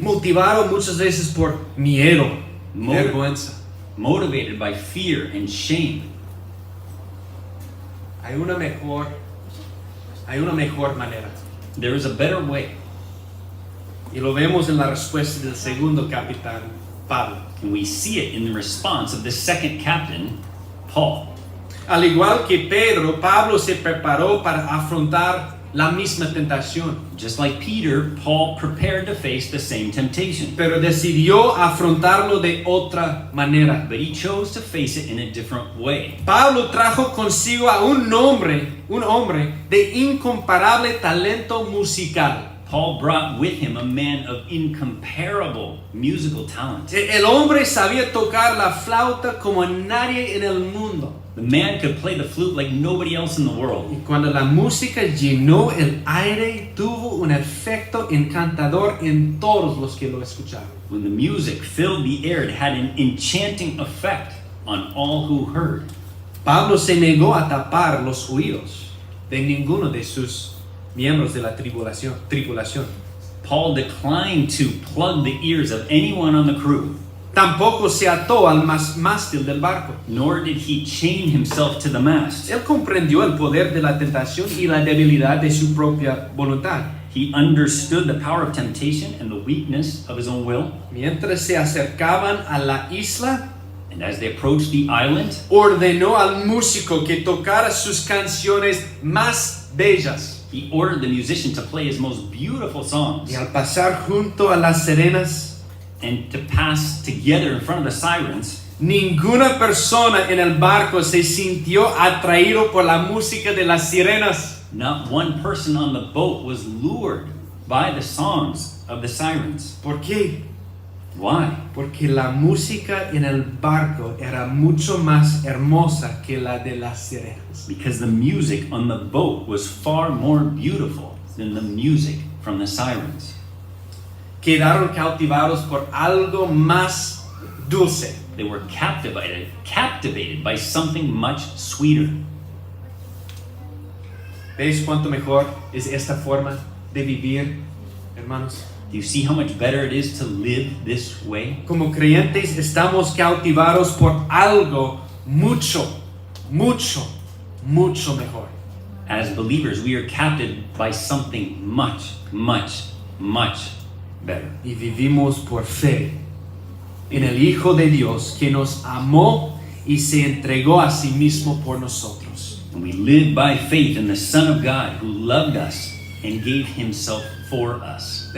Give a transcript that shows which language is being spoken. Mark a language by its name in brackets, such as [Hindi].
[Spanish] Motivado muchas veces por miedo, Mo- vergüenza. [English] motivated by fear and shame. [Spanish] Hay una mejor manera. [English] There is a better way, [Spanish] Y lo vemos en la respuesta del segundo capitán, Pablo. [English] and we see it in the response of the second captain, Paul. [Spanish] Al igual que Pedro, Pablo se preparó para afrontar la misma tentación, [English] Just like Peter, Paul prepared to face the same temptation. [Spanish] pero decidió afrontarlo de otra manera. [English] But he chose to face it in a different way. [Spanish] Pablo trajo consigo a un hombre de incomparable talento musical. [English] Paul brought with him a man of incomparable musical talent. [Spanish] El hombre sabía tocar la flauta como nadie en el mundo. [English] The man could play the flute like nobody else in the world. [Spanish] Y cuando la música llenó el aire, tuvo un efecto encantador en todos los que lo escucharon. [English] When the music filled the air, it had an enchanting effect on all who heard. [Spanish] Pablo se negó a tapar los oídos de ninguno de sus miembros de la tripulación. [English] Paul declined to plug the ears of anyone on the crew, [Spanish] Tampoco se ató al mástil del barco. [English] nor did he chain himself to the mast. [Spanish] Él comprendió el poder de la tentación y la debilidad de su propia voluntad. [English] He understood the power of temptation and the weakness of his own will. [Spanish] Mientras se acercaban a la isla, [English] And as they approached the island, [Spanish] ordenó al músico que tocara sus canciones más bellas. [English] he ordered the musician to play his most beautiful songs [Spanish] Y al pasar junto a las sirenas, [English] and to pass together in front of the sirens. [Spanish] ninguna persona en el barco se sintió atraído por la música de las sirenas. [English] Not one person on the boat was lured by the songs of the sirens. [Spanish] ¿Por qué? [English] Why? [Spanish] Porque la música en el barco era mucho más hermosa que la de las sirenas. [English] Because the music on the boat was far more beautiful than the music from the sirens. [Spanish] Quedaron cautivados por algo más dulce. [English] They were captivated by something much sweeter. [Spanish] ¿Veis cuánto mejor es esta forma de vivir, hermanos? [English] Do you see how much better it is to live this way? [Spanish] Como creyentes estamos cautivados por algo mucho, mucho, mucho mejor. [English] As believers, we are captured by something much, much, much better. [Spanish] Y vivimos por fe en el Hijo de Dios que nos amó y se entregó a sí mismo por nosotros. [English] And we live by faith in the Son of God who loved us and gave himself for us.